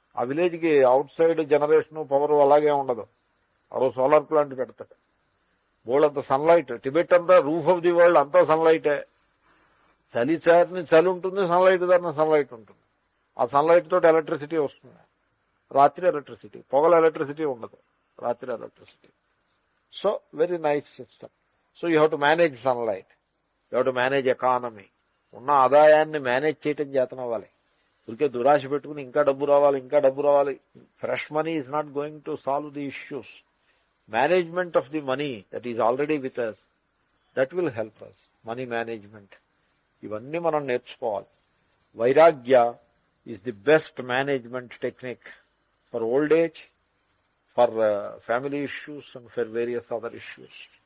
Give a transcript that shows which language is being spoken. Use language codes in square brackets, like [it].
[te] ఆ విలేజ్ కి out side generation power అలాగే ఉండదు, ఆ సోలార్ ప్లాంట్ పెడతాడు. బోళ్ళంత సన్లైట్. టిబెట్ అంతా [en] roof of the world [te] అంతా సన్లైటే. చలి ఉంటుంది, సన్లైట్ దాన్ని సన్లైట్ ఉంటుంది. ఆ సన్లైట్ తోటి ఎలక్ట్రిసిటీ వస్తుంది. రాత్రి ఎలక్ట్రిసిటీ, పొగల ఎలక్ట్రిసిటీ ఉండదు, రాత్రి electricity. [en] So, very nice system. So, you have to manage sunlight. You have to manage economy. [te] ఉన్న ఆదాయాన్ని మేనేజ్ చేయటం చేతన అవ్వాలి. ఊరికే దురాశ పెట్టుకుని ఇంకా డబ్బు రావాలి. [en] Fresh money is not going to solve the issues. Management of the money that is already with us, that will help us. Money management [te] ఇవన్నీ మనం నేర్చుకోవాలి. [en] Vairagya is the best management technique for old age, for family issues and for various other issues.